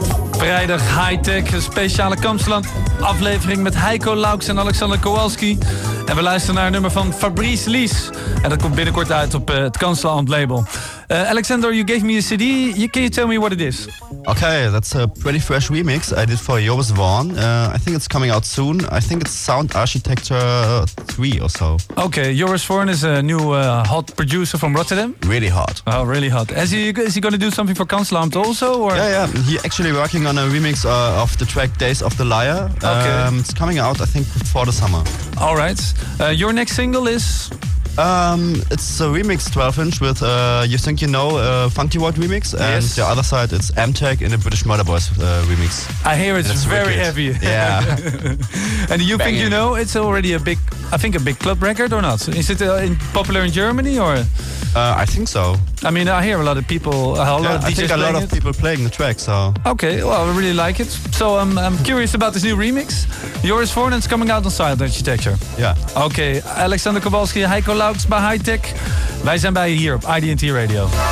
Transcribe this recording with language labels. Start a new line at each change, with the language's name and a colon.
Dutch: vrijdag high-tech, een speciale Kamsteland aflevering met Heiko Lauks en Alexander Kowalski. En we luisteren naar een nummer van Fabrice Lies. En dat komt binnenkort uit op het Kamsteland label.
English: Alexander, you gave me a CD. Can you tell me what it is? Okay, that's a pretty fresh remix I did for Joris Vaughn. I think it's coming out soon. I think it's Sound Architecture 3 or so. Okay, Joris Vaughn is a new hot producer from Rotterdam. Really hot. Oh, really hot. Is he going to do something for Kanslamt also? Or? Yeah. He's actually working on a remix of the track Days of the Liar. Okay. It's coming out, I think, before the summer. All right. Your next single is... It's a remix 12-inch with You Think You Know, Funky World remix, and yes. The other side it's M-Tech in a British Murder Boys remix. I hear it's very wicked. Heavy. Yeah. And You Think You Know, it's already a big club record or not? Is it popular in Germany or? I think so. I mean, I hear a lot of people, people playing the track, so. Okay, well, I really like it. So I'm curious about this new remix. Joris Vaughn is coming out on Silent Architecture. Yeah.
Dutch: Okay, Alexander Kowalski, Heiko Lauks bij Hightech. Wij zijn bij je hier op ID&T Radio.